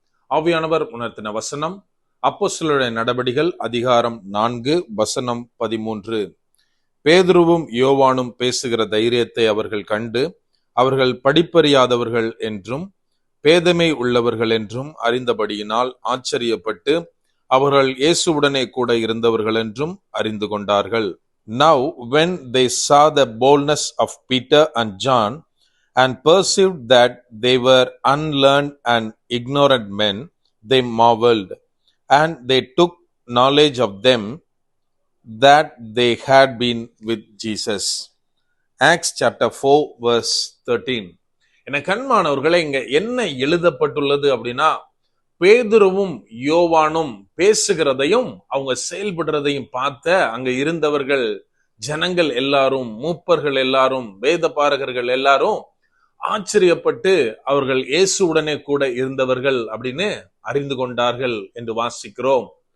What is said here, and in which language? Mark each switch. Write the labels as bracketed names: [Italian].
[Tamil] ஆவியானவர் உணர்த்தின வசனம் அப்போஸ்தலருடைய நடபடிகள் அதிகாரம் 4 வசனம் 13. பேதுருவும் யோவானும் பேசுகிற தைரியத்தை அவர்கள் கண்டு, அவர்கள் படிப்பறியாதவர்கள் என்றும் பேதமை உள்ளவர்கள் என்றும் அறிந்தபடியினால் ஆச்சரியப்பட்டு, அவர்கள் இயேசுவுடனே கூட இருந்தவர்கள் என்றும் அறிந்து கொண்டார்கள். [English] Now when they saw the boldness of Peter and John and perceived that they were unlearned and ignorant men, they marveled, and they took knowledge of them that they had been with Jesus. Acts chapter 4 verse 13. [Tamil] என கண்மானவர்களே, இங்க என்ன எழுதப்பட்டுள்ளது அப்படின்னா, பேதுருவும் யோவானும் பேசுகிறதையும் அவங்க செயல்படுறதையும் பார்த்த அங்க இருந்தவர்கள், ஜனங்கள் எல்லாரும், மூப்பர்கள் எல்லாரும், வேத பாரகர்கள் எல்லாரும் ஆச்சரியப்பட்டு அவர்கள் இயேசுவுடனே கூட இருந்தவர்கள் அப்படின்னு அறிந்து கொண்டார்கள் என்று வாசிக்கிறோம்.